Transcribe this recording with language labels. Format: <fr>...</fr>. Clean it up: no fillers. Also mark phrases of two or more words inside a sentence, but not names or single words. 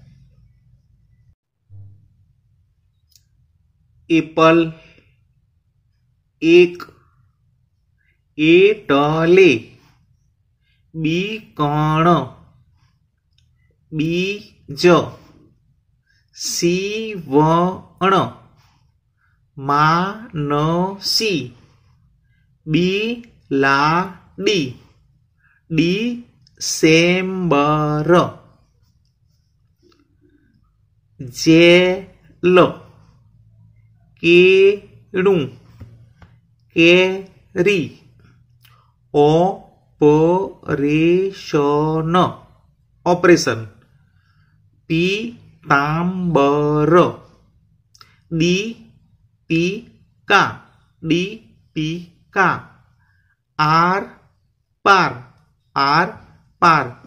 <gu>એપલ, એક, એટલે, બીકણ, બીજ, સીવણ, માનસી, બિલાડી, ડિસેમ્બર, જેલ, કેળુ, કેરી, ઑપરેશન, ઑપરેશન, પીતાંબર, દીપિકા, દીપિકા, આર પાર, આર પાર,</gu>